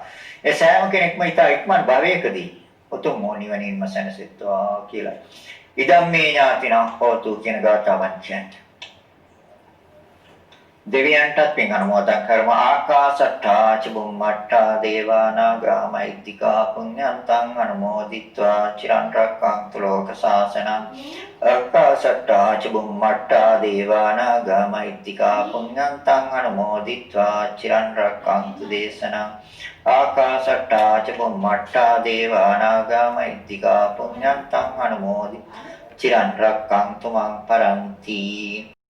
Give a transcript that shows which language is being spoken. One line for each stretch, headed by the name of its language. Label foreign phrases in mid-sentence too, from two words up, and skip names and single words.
Sinhala: ඒ සෑම කෙනෙක්ම ඉක්මන් භවයකදී උතුම් නිවනින්ම සැනසෙත්වා කියලා.
Pali: ඉදම්මේ ඥාතිනම් හෝතු
Sinhala: කියන ගාථාවන් කියන්න. දෙවියන්ටත් පින් අනුමෝදන් කරමු.
Pali: ආකාශට්ටා චුම්මට්ටා දේවානාගා මෛත්‍තිකා පුඤ්ඤන්තං අනුමෝදිත්වා චිරන් රැක්කන්තු ලෝක සාසනං. ආකාශට්ටා චුම්මට්ටා දේවානාගා මෛත්‍තිකා පුඤ්ඤන්තං අනුමෝදිත්වා චිරන් රැක්කන්තු දේශනං. ආකාශට්ටා චුම්මට්ටා දේවානාගා මෛත්‍තිකා පුඤ්ඤන්තං අනුමෝදිත්වා චිරන් රැක්කන්තු මං පරන්ති.